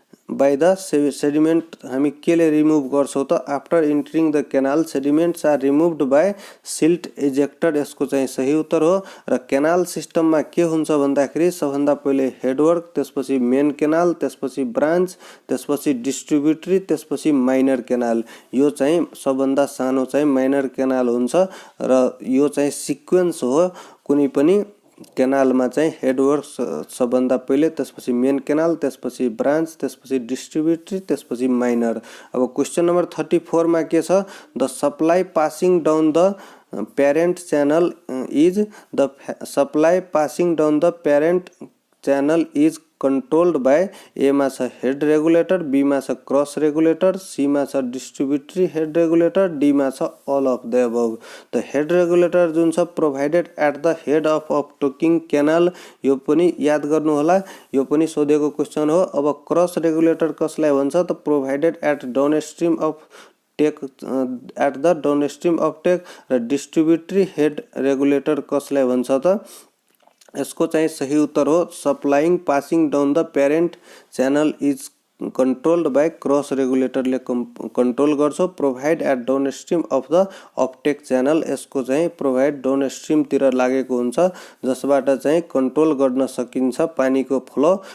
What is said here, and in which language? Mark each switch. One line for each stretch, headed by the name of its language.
English: by the sediment
Nepali: हामी केले remove गर्छौं त
English: after entering the canal sediments are removed by silt ejector
Nepali: यसको चाहिँ सही उत्तर हो र केनाल सिस्टममा के हुन्छ भन्दाखेरि सबभन्दा पहिले हेडवर्क त्यसपछि मेन केनाल त्यसपछि ब्रान्च त्यसपछि डिस्ट्रिब्युटरी त्यसपछि माइनर केनाल यो चाहिँ सबभन्दा सानो चाहिँ माइनर केनाल हुन्छ र यो चाहिँ सिक्वेन्स हो कुनै पनि केनालमा चाहिँ हेडवर्क सबभन्दा पहिले त्यसपछि मेन केनाल त्यसपछि ब्रान्च त्यसपछि डिस्ट्रिब्युटरी त्यसपछि माइनर। अब क्वेशन नम्बर 34 मा के छ
English: The supply passing down the parent channel is the supply passing down the parent channel is controlled by A मा छ head regulator, B मा छ cross regulator, C मा छ distributary head regulator, D मा छ all of the above। the head regulator
Nepali: जुन छ
English: provided at the head of uptaking canal
Nepali: यो पनि याद गर्नु होला यो पनि सोधेको क्वेशन हो। अब cross regulator कसलाई भन्छ त
English: provided at downstream of take at the downstream uptake
Nepali: र distributary head regulator कसलाई भन्छ त यसको चाहिँ सही उत्तर हो
English: supplying passing down the parent channel is controlled by cross regulator
Nepali: ले कंट्रोल गर्छ
English: provide at downstream of the uptake channel
Nepali: यसको चाहिँ प्रोवाइड डाउनस्ट्रीम तिर लागेको हुन्छ जसबाट चाहिँ कन्ट्रोल गर्न सकिन्छ पानीको फ्लो।